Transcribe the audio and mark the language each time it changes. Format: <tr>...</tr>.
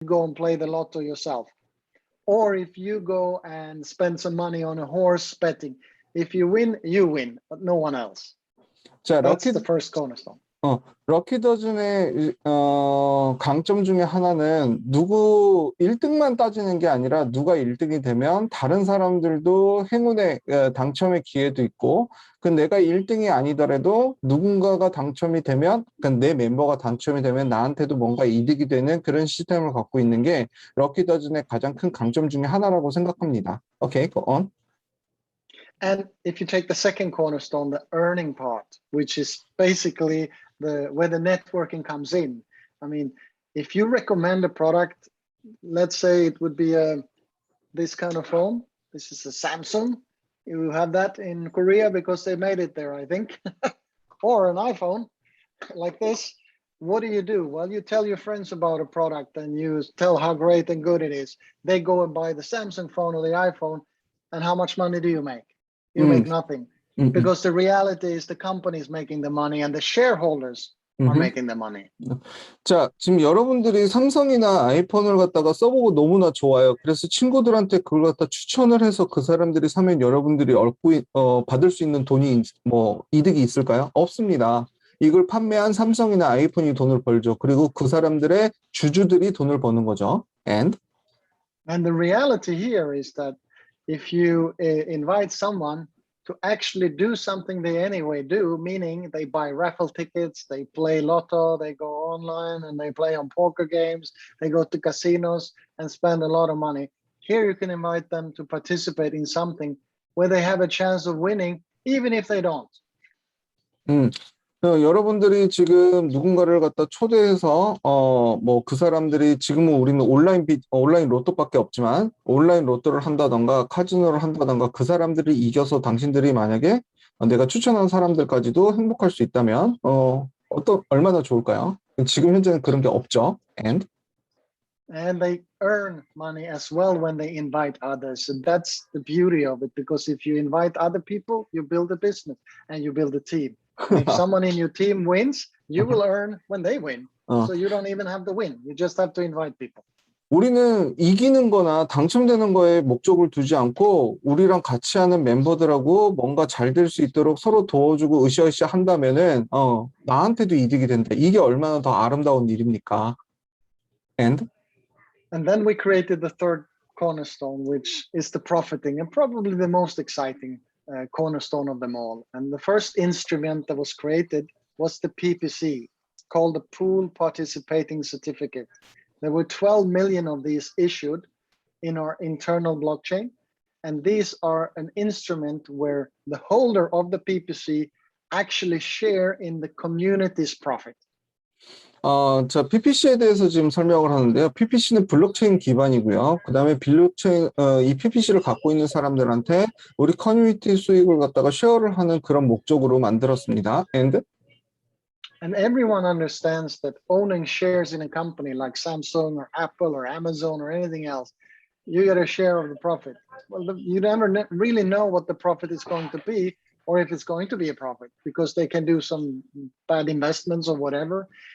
<en>go and play the lotto yourself. Or if you go and spend some money on a horse betting, if you win, but no one else.</en> <ko>자,</ko> <en>That's the first cornerstone.</en> <ko>럭키 더즌의 강점 중에 하나는 누구 1등만 따지는 게 아니라 누가 1등이 되면 다른 사람들도 행운의 당첨의 기회도 있고 그 내가 1등이 아니더라도 누군가가 당첨이 되면 그러니까 내 멤버가 당첨이 되면 나한테도 뭔가 이득이 되는 그런 시스템을 갖고 있는 게 럭키 더즌의 가장 큰 강점 중에 하나라고 생각합니다.</ko> <en>Okay, go on. And if you take the second cornerstone, the earning part, which is basically where the networking comes in. I mean, if you recommend a product, let's say it would be this kind of phone. This is a Samsung. You have that in Korea because they made it there, I think. Or an iPhone like this. What do? Well, you tell your friends about a product and you tell how great and good it is. They go and buy the Samsung phone or the iPhone. And how much money do you make? You make nothing. Because the reality is the company is making the money and the shareholders are making the money.</en> <ko>자, 지금 여러분들이 삼성이나 아이폰을 갖다가 써보고 너무나 좋아요. 그래서 친구들한테 그걸 갖다 추천을 해서 그 사람들이 사면 여러분들이 받을 수 있는 돈이 이득이 있을까요? 없습니다. 이걸 판매한 삼성이나 아이폰이 돈을 벌죠. 그리고 그 사람들의 주주들이 돈을 버는 거죠.</ko> <en>And the reality here is that if you invite someone to actually do something they anyway do, meaning they buy raffle tickets, they play lotto, they go online and they play on poker games, they go to casinos and spend a lot of money. Here you can invite them to participate in something where they have a chance of winning, even if they don't.</en> <ko>여러분들이 지금 누군가를 갖다 초대해서 그 사람들이 지금은 우리는 온라인 로또밖에 없지만 온라인 로또를 한다던가 카지노를 한다던가 그 사람들이 이겨서 당신들이 만약에 내가 추천한 사람들까지도 행복할 수 있다면 얼마나 좋을까요? 지금 현재는 그런 게 없죠.</ko> <en>And they earn money as well when they invite others. And that's the beauty of it, because if you invite other people, you build a business and you build a team. If someone in your team wins, you will earn when they win. So you don't even have to win. You just have to invite people.</en> <ko>우리는 이기는 거나 당첨되는 거에 목적을 두지 않고 우리랑 같이 하는 멤버들하고 뭔가 잘 될 수 있도록 서로 도와주고 으쌰으쌰 한다면은 나한테도 이득이 된다. 이게 얼마나 더 아름다운 일입니까?</ko> <en>And then we created the third cornerstone, which is the profiting, and probably the most exciting cornerstone of them all. And the first instrument that was created was the PPC, called the Pool Participating Certificate. There were 12 million of these issued in our internal blockchain. And these are an instrument where the holder of the PPC actually share in the community's profit.</en> <ko>자, PPC에 대해서 지금 설명을 하는데요. PPC는 블록체인 기반이고요. 그 다음에 이 PPC를 갖고 있는 사람들한테 우리 커뮤니티 수익을 갖다가 쉐어를 하는 그런 목적으로 만들었습니다.</ko> <en>And everyone understands that owning shares in a company like Samsung or Apple or Amazon or anything else, you get a share of the profit. Well, you never really know what the profit is going to be, or if it's going to be a profit, because they can do some bad investments or whatever.</en>